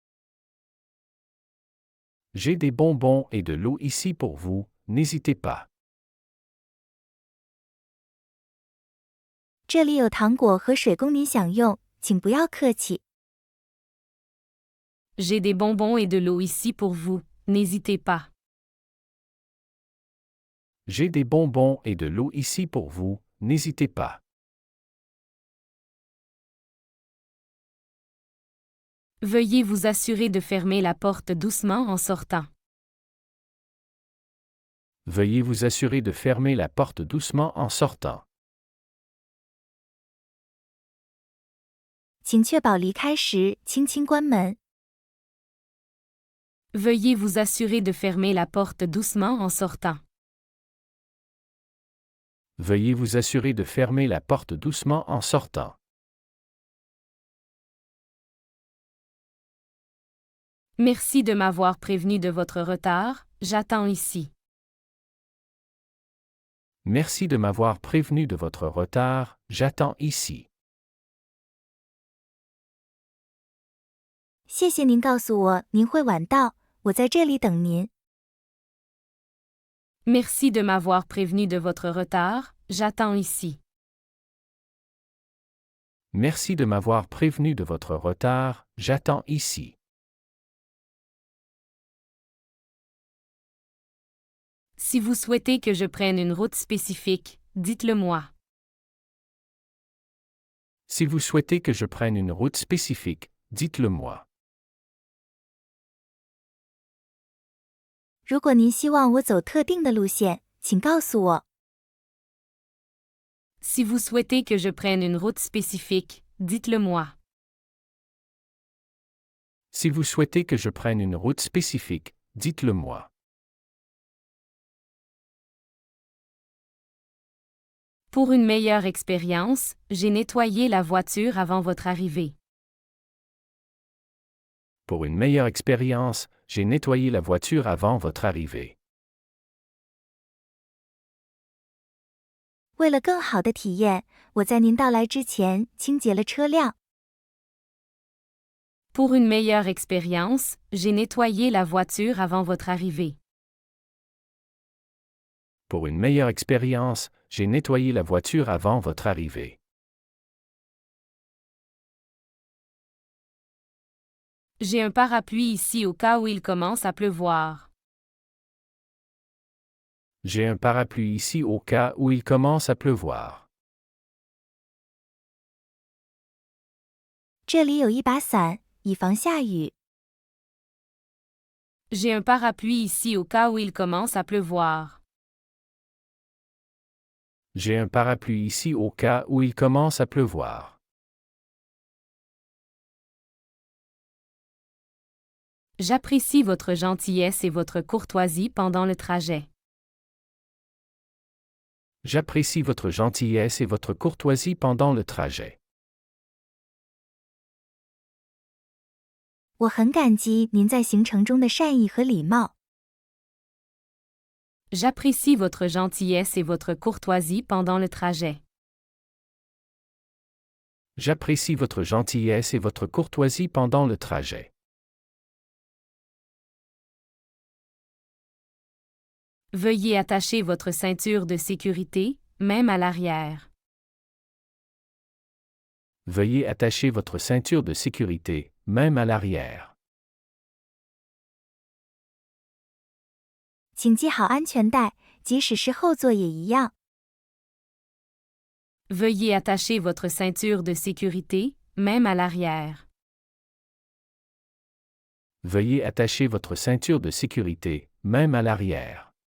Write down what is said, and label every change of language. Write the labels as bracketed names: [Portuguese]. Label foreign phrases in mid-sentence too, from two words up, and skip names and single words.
[French] J'ai des bonbons et de l'eau ici pour vous, n'hésitez pas. [Chinese] 这里有糖果和水供您享用，请不要客气。 [French] J'ai des bonbons et de l'eau ici pour vous, n'hésitez pas. J'ai des bonbons et de l'eau ici pour vous, n'hésitez pas. Veuillez vous assurer de fermer la porte doucement en sortant. Veuillez vous assurer de fermer la porte doucement en sortant. [Chinese] 请确保离开时轻轻关门。 [French] Veuillez vous assurer de fermer la porte doucement en sortant. Veuillez vous assurer de fermer la porte doucement en sortant. Merci de m'avoir prévenu de votre retard, j'attends ici. Merci de m'avoir prévenu de votre retard, j'attends ici. [Chinese] 谢谢您告诉我您会晚到，我在这里等您。 [French] Merci de m'avoir prévenu de votre retard, j'attends ici. Merci de m'avoir prévenu de votre retard, j'attends ici. Si vous souhaitez que je prenne une route spécifique, dites-le moi. Si vous souhaitez que je prenne une route spécifique, dites-le moi. [Chinese] 如果您希望我走特定的路线，请告诉我。 [French] Si vous souhaitez que je prenne une route spécifique, dites-le moi. Si vous souhaitez que je prenne une route spécifique, dites-le moi. Pour une meilleure expérience, j'ai nettoyé la voiture avant votre arrivée. Pour une meilleure expérience, j'ai nettoyé la voiture avant votre arrivée. [Chinese] 为了更好的体验，我在您到来之前清洁了车辆。 [French] Pour une meilleure expérience, j'ai nettoyé la voiture avant votre arrivée. Pour une meilleure expérience, j'ai nettoyé la voiture avant votre arrivée. J'ai un parapluie ici au cas où il commence à pleuvoir. J'ai un parapluie ici au cas où il commence à pleuvoir. [Chinese] 这里有一把伞，以防下雨。 [French] J'ai un parapluie ici au cas où il commence à pleuvoir. J'ai un parapluie ici au cas où il commence à pleuvoir. J'apprécie votre gentillesse et votre courtoisie pendant le trajet. J'apprécie votre gentillesse et votre courtoisie pendant le trajet. [Chinese] 我很感激您在行程中的善意和礼貌。 [French] J'apprécie votre gentillesse et votre courtoisie pendant le trajet. J'apprécie votre gentillesse et votre courtoisie pendant le trajet. Veuillez attacher votre ceinture de sécurité, même à l'arrière. Veuillez attacher votre ceinture de sécurité, même à l'arrière. [Chinese] 请系好安全带，即使是后座也一样。 [French] Veuillez attacher votre ceinture de sécurité, même à l'arrière. Veuillez attacher votre ceinture de sécurité, même à l'arrière.